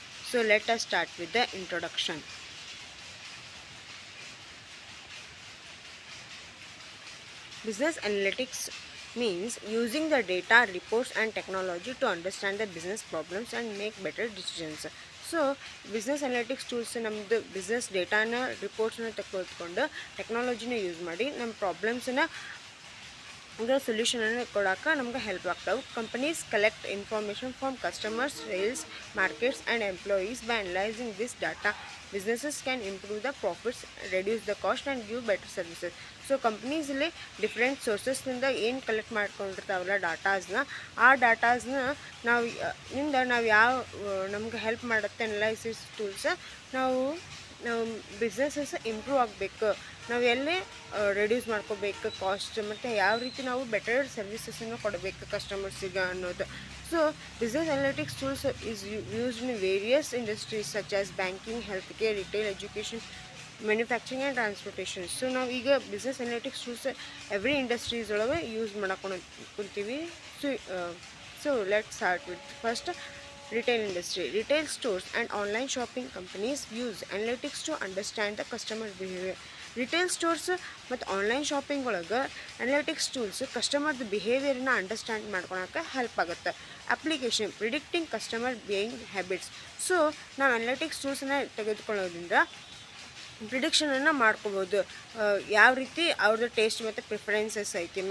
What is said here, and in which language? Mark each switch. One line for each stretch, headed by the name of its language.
English: So let us start with the introduction. Business analytics means using the data, reports and technology to understand the business problems and make better decisions.
Kannada: So business analytics tools ನಮ್ಮದು business ಡೇಟಾನ ರಿಪೋರ್ಟ್ಸನ್ನ ತೆಗೆದುಕೊಂಡು ಟೆಕ್ನಾಲಜಿನ use ಮಾಡಿ ನಮ್ಮ ಪ್ರಾಬ್ಲಮ್ಸನ್ನ ಸೊಲ್ಯೂಷನನ್ನು ಕೊಡೋಕೆ ನಮ್ಗೆ help ಆಗ್ತಾವೆ.
English: Companies collect information from customers, sales, markets and employees. By analysing this data, businesses can improve the profits, reduce the cost and give better services.
Kannada: So ಕಂಪ್ನೀಸಲ್ಲಿ different ಸೋರ್ಸಸ್ನಿಂದ ಏನು collect ಮಾಡ್ಕೊಂಡಿರ್ತಾವಲ್ಲ ಡಾಟಾಸ್ನ, ಆ ಡಾಟಾಸ್ನ ನಾವು ಯಾವ ನಮ್ಗೆ ಹೆಲ್ಪ್ ಮಾಡುತ್ತೆ ಅನಲೈಸಿಸ್ ಟೂಲ್ಸ್. ನಾವು businesses improve ಆಗಬೇಕು, ನಾವು ಎಲ್ಲೇ ರೆಡ್ಯೂಸ್ ಮಾಡ್ಕೋಬೇಕು ಕಾಸ್ಟ್, ಮತ್ತು ಯಾವ ರೀತಿ ನಾವು ಬೆಟರ್ ಸರ್ವಿಸಸನ್ನು ಕೊಡಬೇಕು ಕಸ್ಟಮರ್ಸಿಗೆ ಅನ್ನೋದು.
English: So business analytics tools is used in various industries such as banking, health care, retail, education, manufacturing and transportation.
Kannada: So ನಾವು ಈಗ business analytics tools every industries ಒಳಗೆ ಯೂಸ್ ಕುಂತೀವಿ.
English: So let's start with first retail industry. Retail stores and online shopping companies use analytics to understand the customer behavior.
Kannada: Retail stores ಮತ್ತು online shopping ಒಳಗೆ analytics tools ಕಸ್ಟಮರ್ದು ಬಿಹೇವಿಯರ್ನ understand ಮಾಡ್ಕೊಳಕ್ಕೆ help ಆಗುತ್ತೆ.
English: Application predicting customer buying habits.
Kannada: So ನಾವು analytics ಟೂಲ್ಸನ್ನು ತೆಗೆದುಕೊಳ್ಳೋದ್ರಿಂದ ಪ್ರಿಡಿಕ್ಷನನ್ನು ಮಾಡ್ಕೋಬೋದು, ಯಾವ ರೀತಿ ಅವ್ರದ್ದು taste ಮತ್ತು ಪ್ರಿಫರೆನ್ಸಸ್ ಐತಿ.